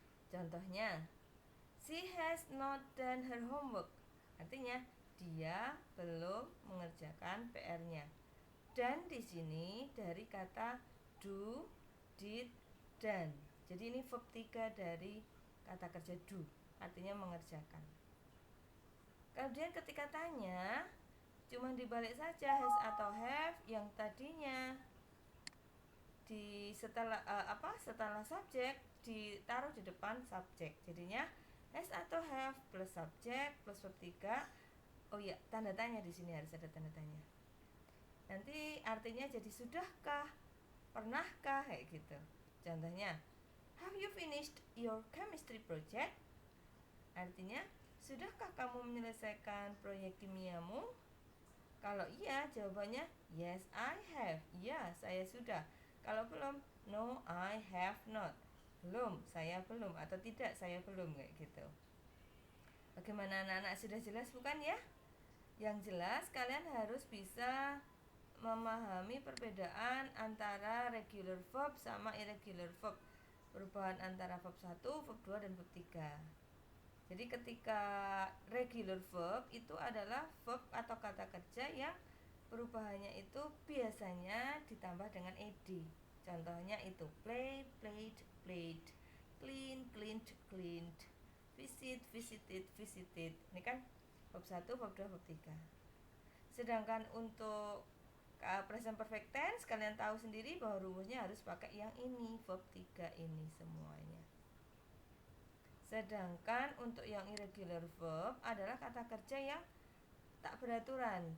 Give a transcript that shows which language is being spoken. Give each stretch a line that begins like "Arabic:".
Indonesian: Contohnya,
English: she has not done her homework.
Indonesian: Artinya dia belum mengerjakan PR-nya. Dan di sini dari kata do, did, done. Jadi ini verb 3 dari kata kerja do, artinya mengerjakan. Kemudian ketika tanya, cuma dibalik saja has atau have yang tadinya di setelah setelah subjek ditaruh di depan subjek. Jadinya has atau have plus subjek plus verb 3. Oh iya, tanda tanya di sini harus ada tanda tanya. Nanti artinya jadi sudahkah, pernahkah, kayak gitu. Contohnya,
English: have you finished your chemistry project?
Indonesian: Artinya, sudahkah kamu menyelesaikan proyek kimiamu? Kalau iya, jawabannya
English: yes I have.
Indonesian: Iya, saya sudah. Kalau belum,
English: no I have not.
Indonesian: Belum, saya belum, atau tidak, saya belum, kayak gitu. Bagaimana anak-anak, sudah jelas bukan ya? Yang jelas kalian harus bisa memahami perbedaan antara regular verb sama irregular verb. Perubahan antara verb 1, verb 2, dan verb 3. Jadi ketika regular verb itu adalah verb atau kata kerja yang perubahannya itu biasanya ditambah dengan ed. Contohnya itu play, played, played, clean, cleaned, cleaned, visit, visited, visited. Ini kan verb 1, verb 2, verb 3. Sedangkan untuk present perfect tense, kalian tahu sendiri bahwa rumusnya harus pakai yang ini, verb 3 ini semuanya. Sedangkan untuk yang irregular verb adalah kata kerja yang tak beraturan.